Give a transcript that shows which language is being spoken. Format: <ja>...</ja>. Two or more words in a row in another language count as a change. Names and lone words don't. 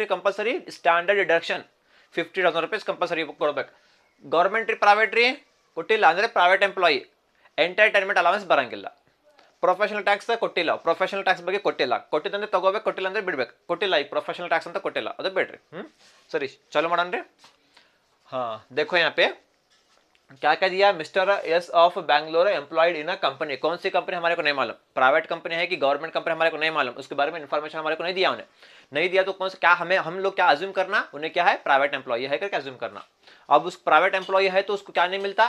<en>compulsory standard deduction</en> <kn>₹50,000 ಕಂಪಲ್ಸರಿ ಕೊಡ್ಬೇಕು. ಗೌರ್ಮೆಂಟ್ ರೀ, ಪ್ರೈವೇಟ್ ರೀ ಕೊಟ್ಟಿಲ್ಲ ಅಂದರೆ</kn> <en>private employee entertainment allowance</en> <kn>ಬರಂಗಿಲ್ಲ.</kn> <en>professional tax</en> <kn>ಕೊಟ್ಟಿಲ್ಲ,</kn> <en>professional tax</en> <kn>ಬಗ್ಗೆ ಕೊಟ್ಟಿಲ್ಲ. ಕೊಟ್ಟಿದ್ದಂದ್ರೆ ತಗೋಬೇಕು, ಕೊಟ್ಟಿಲ್ಲ ಅಂದ್ರೆ ಬಿಡ್ಬೇಕು. ಕೊಟ್ಟಿಲ್ಲ, ಈಗ</kn> <en>professional tax</en> <kn>ಅಂತ ಕೊಟ್ಟಿಲ್ಲ, ಅದು ಬೇಡ್ರಿ. ಸರಿ, ಚಲೋ ಮಾಡೋಣ.</kn> <hi>देखो यहाँ पे क्या क्या दिया?</hi> <en>Mister S of Bangalore employed in a company.</en> <hi>कौन सी कंपनी हमारे को नहीं मालूम,</hi> <en>private company</en> <hi>है कि</hi> <en>government company</en> <hi>हमारे को नहीं मालूम, उसके बारे में इन्फॉर्मेशन हमारे को नहीं दिया उन्हें. नहीं दिया तो कौन सा क्या हम लोग क्या अज्यूम करना? उन्हें क्या है?</hi> <en>private employ</en> <hi>है करके अज्यूम करना. अब उस</hi> <en>private employ</en> <hi>है तो उसको क्या नहीं मिलता?</hi>